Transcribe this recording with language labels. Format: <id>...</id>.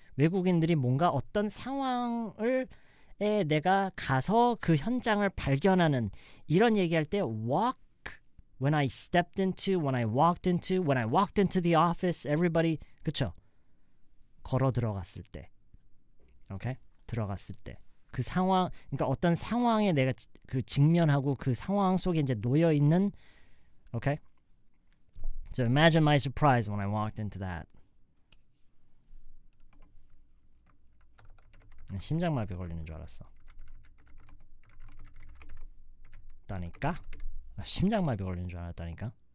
<ko>외국인들이 뭔가 어떤 상황을 내가 가서 그 현장을 발견하는 이런 얘기할 때</ko> <en>walk when I stepped into, when I walked into the office, everybody</en> <ko>그쵸? 걸어 들어갔을 때. 오케이? 들어갔을 때. 그 상황, 그러니까 어떤 상황에 내가 그 직면하고 그 상황 속에 이제 놓여 있는,</ko> <en>okay? So imagine my surprise when I walked into that.</en> <ko>심장마비 걸리는 줄 알았어. 다니까? 심장마비 걸리는 줄 알았다니까.</ko>